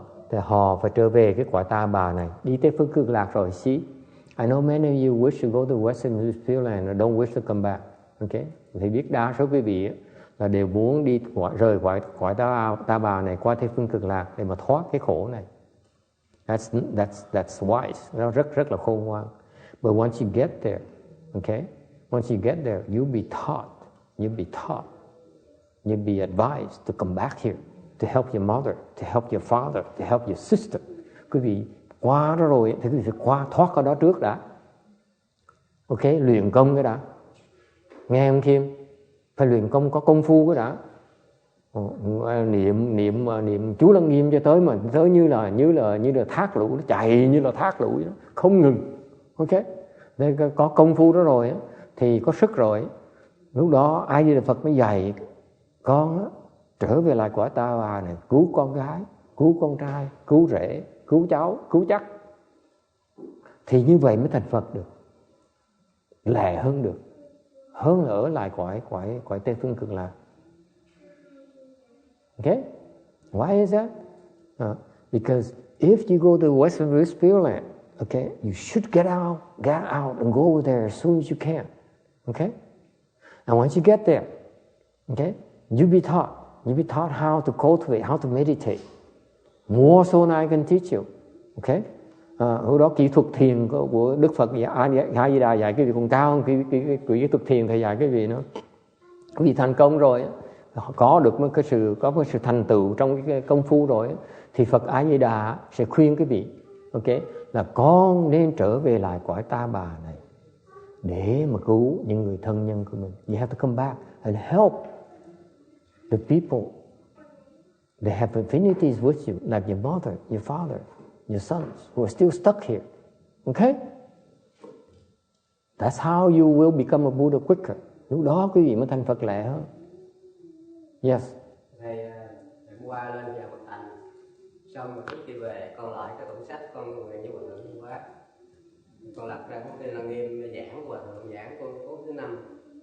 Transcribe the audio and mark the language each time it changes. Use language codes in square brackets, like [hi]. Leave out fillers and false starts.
[vi] Thì họ phải trở về cái cõi Ta Bà này, đi Tây Phương Cực Lạc rồi see. [en] I know many of you wish to go to Western Bliss Pure Land and don't wish to come back. Okay? [vi] Thì biết đa số quý vị là đều muốn đi rời cõi Ta Bà này qua Tây Phương Cực Lạc để mà thoát cái khổ này. [en] That's wise. [vi] Nó rất là khôn ngoan. [en] But once you get there, okay? Once you get there, you'll be advised to come back here to help your mother, to help your father, to help your sister. [vi] Quý vị qua đó rồi thì quý vị phải thoát ở đó trước đã. Okay? Luyện công cái đã. Nghe không Kim? Phải luyện công, có công phu cái đã. Niệm chú Lăng Nghiêm cho tới mà tới như là thác lũ, nó chạy như là thác lũ đó, không ngừng. Ok, nên có công phu đó rồi thì có sức rồi, lúc đó A Di Đà Phật mới dạy con trở về lại cõi Ta Bà này, cứu con gái, cứu con trai, cứu rể, cứu cháu, cứu chắc, thì như vậy mới thành Phật được, lẹ hơn được, hơn là ở lại cõi Tây Phương Cực Lạc. [en] Okay? Why is that? Because if you go to Western Bliss Pure Land, okay, you should get out and go over there as soon as you can. Okay? And once you get there, okay, you'll be taught how to cultivate, how to meditate. More so than I can teach you. Okay? [vi] Hồi đó kỹ thuật thiền của Đức Phật A Di Đà dạy cái gì còn cao hơn kỹ thuật thiền thầy dạy cái gì nữa. Cái gì thành công rồi, có được một cái sự thành tựu trong cái công phu rồi, thì Phật A Di Đà sẽ khuyên quý vị, ok, là con nên trở về lại cõi Ta Bà này để mà cứu những người thân nhân của mình. [en] You have to come back and help the people that have affinities with you, like your mother, your father, your sons who are still stuck here. Okay? That's how you will become a Buddha quicker. [vi] Lúc đó quý vị mới thành Phật lẹ hơn. Yes. Thầy qua lên nhà Phật Thành Xong rồi trước khi về con lại cái tủ sách con nguyện với Hòa Thượng Kim Quát. Con lật ra cuốn kia là Nghiêm giảng của Hòa Thượng giảng cuốn thứ 5.